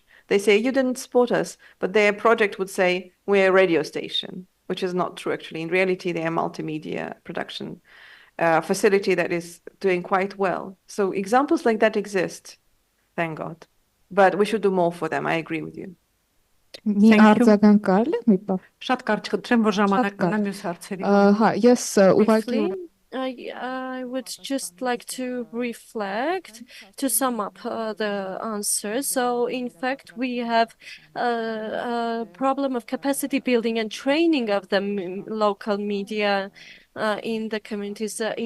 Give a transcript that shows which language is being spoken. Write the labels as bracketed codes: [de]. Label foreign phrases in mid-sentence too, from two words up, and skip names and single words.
[en] They say, you didn't support us, but their project would say, we're a radio station, which is not true, actually. In reality, they are a multimedia production facility that is doing quite well. So examples like that exist, thank God. But we should do more for them, I agree with you. [hy] Մի արձագանք կարելի է մի բան։ Շատ կարճ խնդրեմ, որ ժամանակ ունեմ մյուս հարցերի։ Հա, ես ուղղակի [en] I would just like to reflect, to sum up the answer. So, in fact, we have a problem of capacity building and training of the local media in the communities.